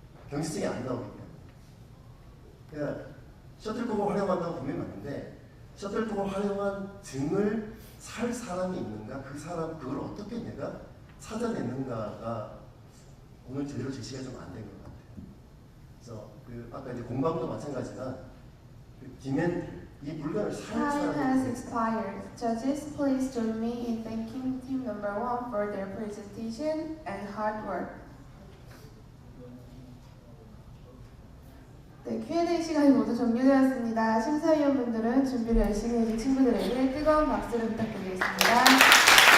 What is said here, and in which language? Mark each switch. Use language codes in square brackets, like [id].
[ko] 경제성이 안 나오기 때문에. 그러니까 셔틀콕을 활용한다고 보면 맞는데 셔틀콕을 활용한 등을 살 사람이 있는가 그 사람 그걸 어떻게 내가 찾아내는가가 오늘 제대로 제시가 좀 안 된 것 같아요. 그래서 그 아까 이제 공방도 마찬가지지만 그 디맨드 이 물건을 살 [en] Time has [ko] 사람이 [en] expired. Judges, please join me in thanking team number 1 for their presentation and hard work. [ko] 네, Q&A 시간이 모두 종료되었습니다. 심사위원분들은 준비를 열심히 해준 친구들에게 뜨거운 박수를 부탁드리겠습니다.